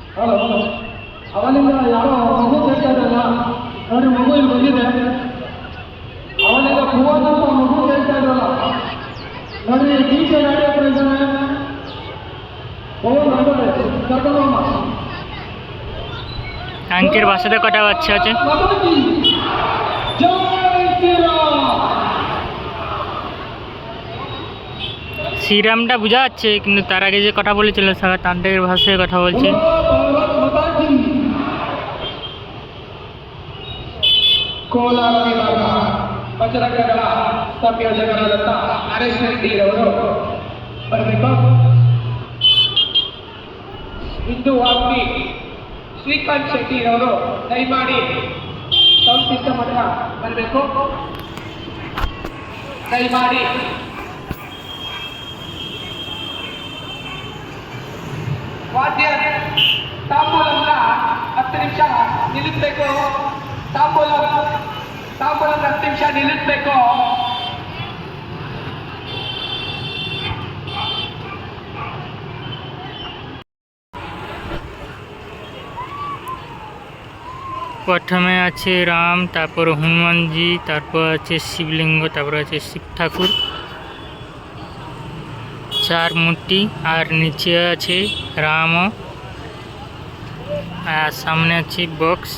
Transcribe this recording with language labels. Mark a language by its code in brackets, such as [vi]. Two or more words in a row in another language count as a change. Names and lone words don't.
[kn] ಅವನಿಂದ ಯಾರೋ ಮಗು ಕೇಳ್ತಾ ಇದ್ದಲ್ಲ ನೋಡಿ, ಮಗು ಇಲ್ಲಿ ಬಂದಿದೆ. ಅವನಿಂದ ಭುವನ್ ಅಂತ ಮಗು ಕೇಳ್ತಾ ಇದ್ದಲ್ಲ ನೋಡಿ, ಟೀಚೆ ಗಾಡಿ ಹತ್ರ ಇದ್ದಾನೆ. [bn] ভুবন আসবে কর্তব্য মা আঙ্কের বাসাতে কটা বাচ্চা আছে? [hi] माता की जय श्रीराम। [bn] শ্রীরামটা বোঝা যাচ্ছে, কিন্তু তার আগে যে কথা বলেছিল সবাই তান্ত্রিক ভাষায় কথা বলছে। [hi] माता की [kn] ಕೋಲಾರ ಬಜರಂಗಗಳ ಸಂಯೋಜಕರಾದಂಥ ನರೇಶ್ ರೆಡ್ಡಿರವರು ಬರಬೇಕು. ಹಿಂದೂ ವಾಗ್ಮಿ ಶ್ರೀಕಾಂತ್ ಶೆಟ್ಟಿರವರು ದಯಮಾಡಿ ಸೌಂಡ್ ಸಿಸ್ಟಮ್ ಹತ್ರ ಬರಬೇಕು. ದಯಮಾಡಿ ವಾದ್ಯ ತಾಂಬೂಲಂನ 10 ನಿಮಿಷ ನಿಲ್ಲಿಸಬೇಕು. ತಾಂಬೂಲ 10 ನಿಮಿಷ ನಿಲ್ಲಿಸಬೇಕು. [bn] প্রথমে আছে রাম, তারপর হনুমানজি, তারপর আছে শিবলিঙ্গ, তারপর আছে শিব ঠাকুর, 4 মূর্তি, আর নিচে আছে রাম, আর সামনে আছে বক্স।